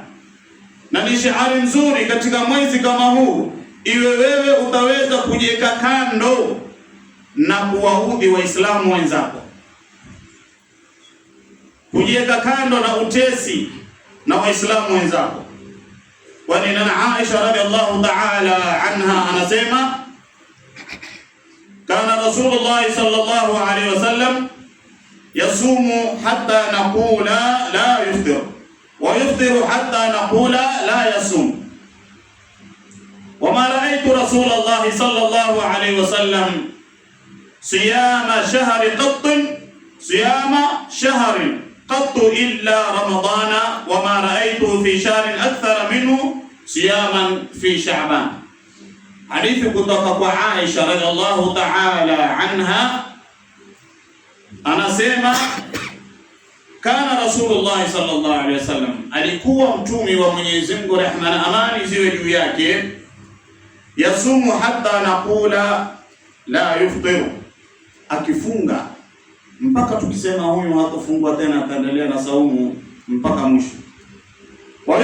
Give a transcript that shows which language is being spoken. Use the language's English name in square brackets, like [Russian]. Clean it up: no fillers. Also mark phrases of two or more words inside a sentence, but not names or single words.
[Swahili] Na ni shiari nzuri katika mwezi kama huu iwe wewe utaweza kujiweka kando na kuwaudhi Waislamu wenzako, kujiweka kando na utesi na Waislamu wenzako. Kwani na Aisha [Arabic] رضي الله تعالى عنها [Swahili] anasema, [Arabic] كان رسول الله صلى الله عليه وسلم يصوم حتى نقول لا يفطر ويفطر حتى نقول لا يصوم. وما رأيت رسول الله صلى الله عليه وسلم صيام شهر قط إلا رمضان وما رأيت في شهر أكثر منه صياما في شعبان. [Swahili] Hadithi kutoka kwa Aisha [Arabic] رضي الله تعالى عنها [Swahili] anasema, [Arabic] كان رسول الله صلى الله عليه وسلم, [Swahili] alikuwa mtumi wa Mwenyezi Mungu rehma na amani ziwe juu yake, [Arabic] يصوم حتى نقول لا يفطر, [Swahili] akifunga mpaka tukisema huyu hatafungwa tena, ataendelea na saumu mpaka mwisho.